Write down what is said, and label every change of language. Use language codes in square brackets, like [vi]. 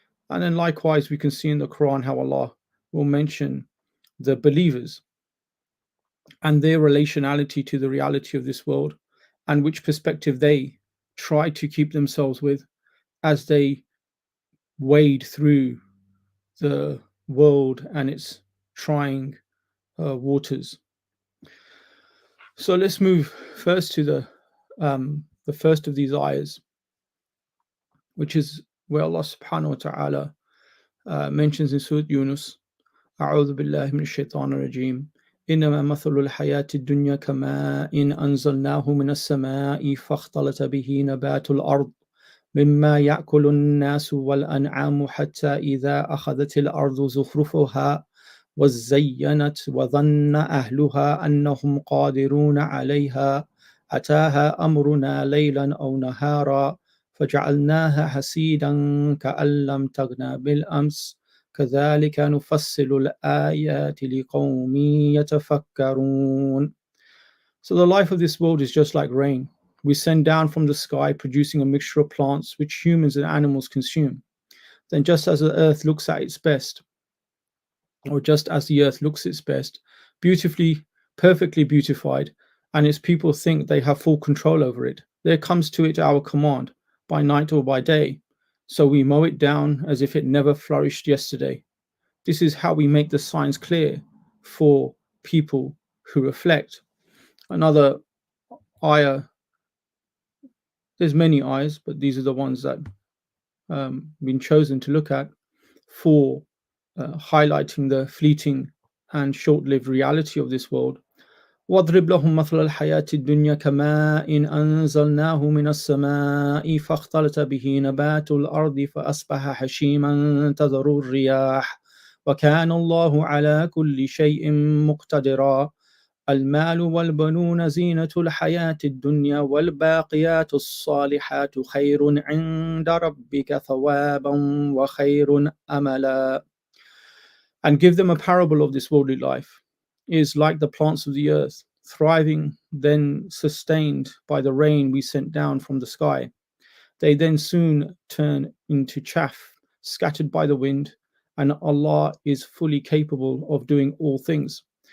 [en] And then likewise, we can see in the Quran how Allah will mention the believers and their relationality to the reality of this world and which perspective they try to keep themselves with as they wade through the world and its trying waters. So let's move first to the first of these ayahs, which is where Allah subhanahu wa ta'ala mentions in Surah Yunus, [ar] أعوذ بالله من الشيطان الرجيم إنما مثل الحياة الدنيا كماء إن أنزلناه من السماء فاختلط به نبات الأرض مما يأكل الناس والأنعام حتى إذا أخذت الأرض زخرفها وزينت وظن أهلها أنهم قادرون عليها أتاها أمرنا ليلا أو نهارا فجعلناها حسيدا كأن لم تغن بالأمس كذلك نفصل الآيات لقوم يتفكرون. [en] So the life of this world is just like rain. We send down from the sky, producing a mixture of plants which humans and animals consume. Then just as the earth looks at its best, or just as the earth looks its best, beautifully perfectly beautified, and its people think they have full control over it. There comes to it our command, by night or by day, so we mow it down as if it never flourished yesterday. This is how we make the signs clear for people who reflect. Another ayah, there's many ayahs, but these are the ones that been chosen to look at for highlighting the fleeting and short-lived reality of this world. [ar] واضرب لهم مثل الحياة الدنيا كماء أنزلناه من السماء فاختلط به نبات الأرض فأصبح حشيما تذر الرياح وكان الله على كل شيء مقتدرا المال والبنون زينة الحياة الدنيا والباقيات الصالحات خير عند ربك ثوابا وخير أملا. [en] And give them a parable of this worldly life. It is like the plants of the earth, thriving, then sustained by the rain we sent down from the sky. They then soon turn into chaff, scattered by the wind, and Allah is fully capable of doing all things.